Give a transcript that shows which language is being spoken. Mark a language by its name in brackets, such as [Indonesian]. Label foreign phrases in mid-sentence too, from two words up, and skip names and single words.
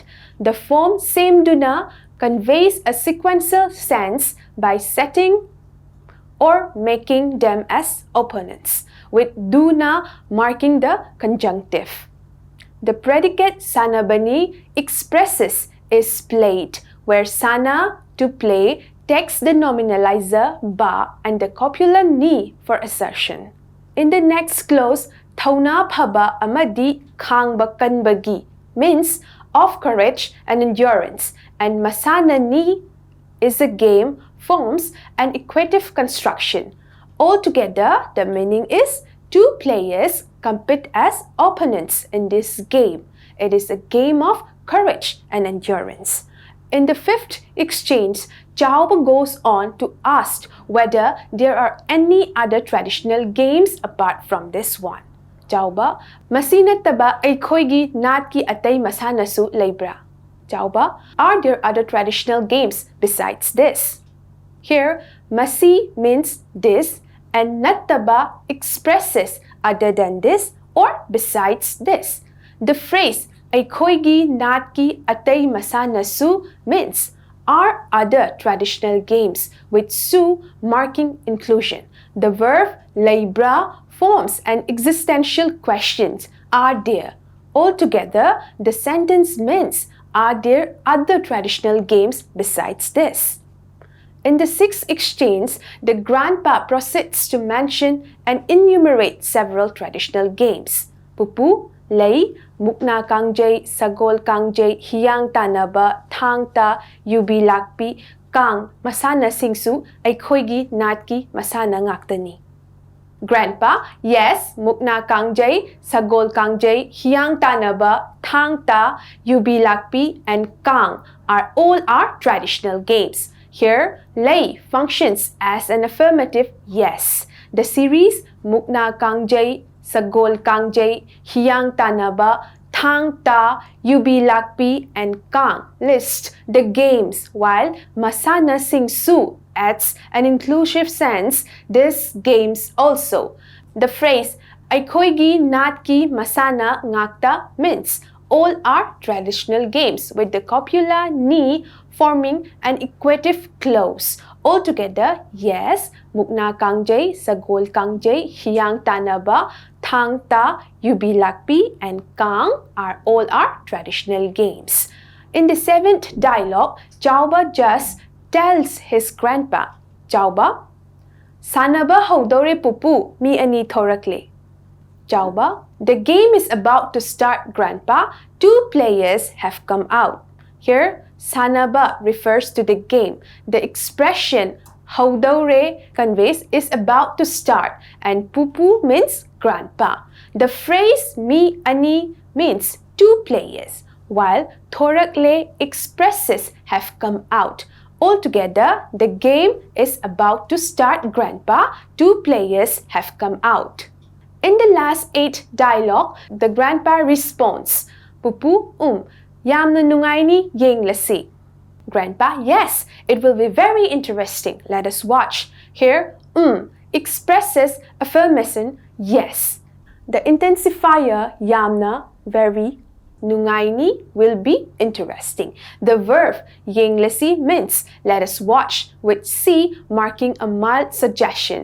[English] The form semduna conveys a sequential sense by setting or making them as opponents, with duna marking the conjunctive. The predicate sanabani expresses is played, where sana, to play, takes the nominalizer ba and the copula ni for assertion. In the next clause, [Manipuri] thauna phaba amadi khangba kanbagi [English] means of courage and endurance, and [Manipuri] masana ni [English] is a game, forms an equative construction. Altogether, the meaning is two players compete as opponents in this game. It is a game of courage and endurance. In the fifth exchange, Jauba goes on to ask whether there are any other traditional games apart from this one. [Manipuri] Jauba, masina taba aikoigi natki atay masanasu leibra. [English] Jauba, are there other traditional games besides this? Here, masi means this and nattaba expresses other than this or besides this. The phrase [Manipuri] aikoigi natki atay masanasu [English] means are other traditional games with su marking inclusion. The verb leibra forms an existential question. Are there? Altogether, the sentence means are there other traditional games besides this? In the sixth exchange, the grandpa proceeds to mention and enumerate several traditional games. [Manipuri] Pupu, lei, mukna kangjay, sagol kangjay, hiyang tanaba, thangta, yubi lakpi, kang, masana singsu, aikoigi natki, masana ngaktani. [English] Grandpa, yes, mukna kangjay, sagol kangjay, hiyang tanaba, thangta, yubi lakpi, and kang are all our traditional games. Here, lei functions as an affirmative yes. The series mukna kangjay, sagol kangjay, hiyang tanaba, thangta, yubi lakpi, and kang list the games, while [Manipuri] masana singsu [English] adds an inclusive sense these games also. The phrase [Manipuri] aikoigi natki masana ngakta [English] means all are traditional games with the copula ni forming an equative clause. Altogether, yes, mukna kangjay, sagol kangjay, hiyang tanaba, thangta, yubi lakpi, and kang are all our traditional games. In the seventh dialogue, Jauba just tells his grandpa, [Manipuri] Jauba, sanaba haudore pupu mi ani thorakle. [English] Chauba, the game is about to start, Grandpa. 2 players have come out. Here, Sanaba refers to the game. The expression Haudaure conveys is about to start, and Pupu means grandpa. The phrase [Manipuri] Mi Ani [English] means 2 players, while Thorakle expresses have come out. Altogether, the game is about to start, Grandpa. 2 players have come out. In the last 8 dialogue, the grandpa responds, [Manipuri] Pupu, yamna nungay ni yenglasi. [English] Grandpa, yes, it will be very interesting. Let us watch. Here, expresses affirmation, yes. The intensifier yamna, very, nungaini will be interesting. The verb yenglasi means let us watch, with C marking a mild suggestion.